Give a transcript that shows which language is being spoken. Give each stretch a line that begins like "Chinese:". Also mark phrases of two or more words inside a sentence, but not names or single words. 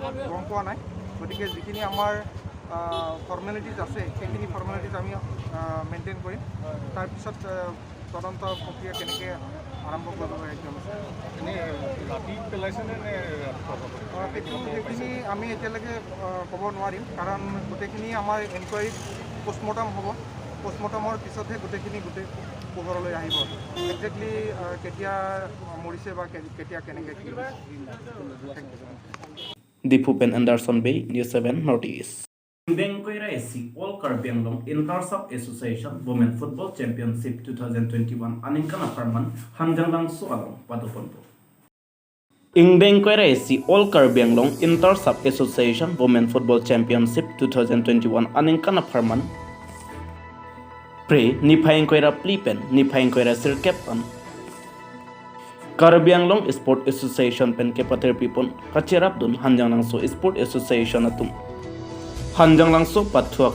Assamese: গম পোৱা নাই গতিকে যিখিনি আমাৰ ফৰ্মেলিটিজ আছে সেইখিনি ফৰ্মেলিটিজ আমি মেইনটেইন কৰিম তাৰপিছত তদন্ত প্ৰক্ৰিয়া কেনেকৈ আৰম্ভ কৰিব লাগে একদম এনেই ৰাতি পেলাইছেনে নে সেইখিনি আমি এতিয়ালৈকে ক'ব নোৱাৰিম কাৰণ গোটেইখিনি আমাৰ এনকুৱাৰীত পোষ্টমৰ্টম হ'ব পোষ্টমৰ্টমৰ পিছতহে গোটেই পোহৰলৈ আহিব একজেক্টলি কেতিয়া মৰিছে বা কেতিয়া কেনেকৈ কি
English: Dipupen Anderson Bay, News 7 Northeast.
Karbi: Bengkoy Raisi All Karbiang Long Intersub Association Women Football Championship 2021 aningkana parman hanjang langso along patuponpo. Ingdengkoy Raisi All Karbiang Long Intersub Association Women Football Championship 2021 aningkana parman pre niphaingkoira plipen niphaingkoira sirkepan Karbiang Long Sport Association pen ke pater pipon kacherap dun hanjang langso Sport Association atum hanjang langso pathuak